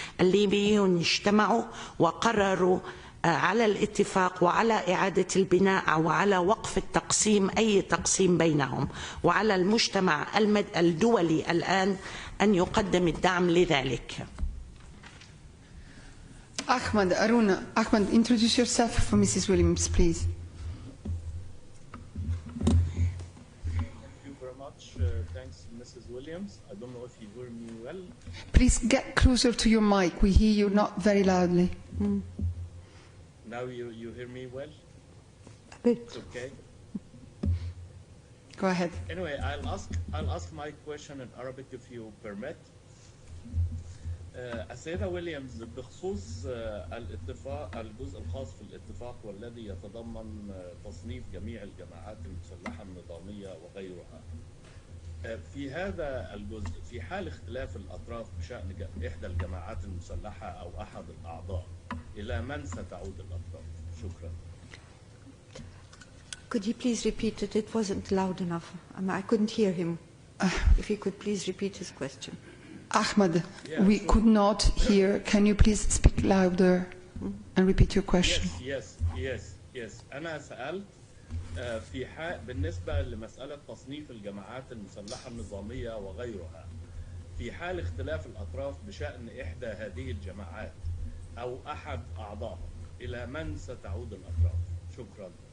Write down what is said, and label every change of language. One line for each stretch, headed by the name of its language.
Arabic: الليبيون اجتمعوا وقرروا على الاتفاق وعلى إعادة البناء وعلى وقف التقسيم، أي تقسيم بينهم، وعلى المجتمع الدولي الآن أن يقدم الدعم لذلك.
English: Ahmed, Aruna, Ahmed, introduce yourself for Mrs. Williams, please. Thank you very much. Thanks, Mrs. Williams. I don't know if you hear me well. Please get closer to your mic. We hear you not very loudly. Now you hear me well? A bit. It's okay. Go ahead. Anyway, I'll ask my question in Arabic if you permit.
Arabic: السيدة ويليامز، بخصوص الاتفاق، الجزء الخاص في الاتفاق والذي يتضمن تصنيف جميع الجماعات المسلحة النظامية وغيرها، في هذا الجزء في حال اختلاف الأطراف بشأن إحدى الجماعات المسلحة أو أحد الأعضاء، إلى من ستعود الأطراف؟ شكرا.
English: Could you please repeat it? It wasn't loud enough. I couldn't hear him. If he could please repeat his question. Ahmed, we could not hear. Can you please speak louder and repeat your question? Yes.
Arabic: أنا سألت في بالنسبة لمسألة تصنيف الجماعات المسلحة النظامية وغيرها، في حال اختلاف الأطراف بشأن إحدى هذه الجماعات أو أحد أعضائها، إلى من ستعود الأطراف؟ شكرا.